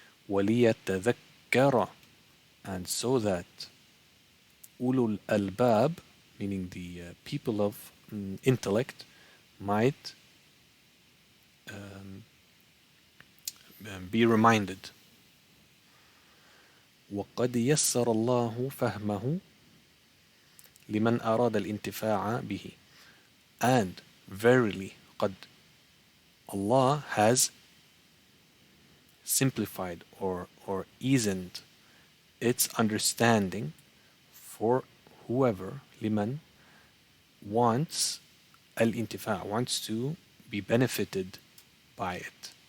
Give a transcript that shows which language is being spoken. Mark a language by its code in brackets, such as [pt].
[en] وَلِيَتَّذَكَّرَ, and so that ulul albab, meaning the people of intellect, might um, be reminded. [ar] وقد يسر الله فهمه لمن أراد الانتفاع به. [en] And verily, قد, Allah has simplified or eased its understanding for whoever, liman, wants al-intifa', wants to be benefited by it.